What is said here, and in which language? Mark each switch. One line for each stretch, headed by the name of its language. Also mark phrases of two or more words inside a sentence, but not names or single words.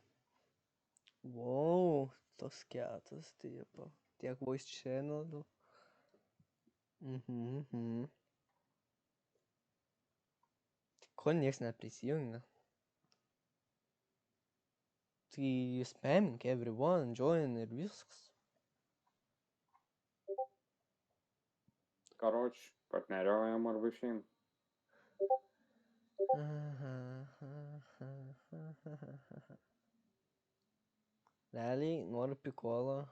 Lithuanian: Wow, toks kietas tipo. Tiek
English: voice channelų.
Lithuanian: Ko nieks neprisijungia? Tai
English: spamming everyone,
Lithuanian: join ir viskas. Karoč, partneriaujam arba išein. Realiai noriu pikolo.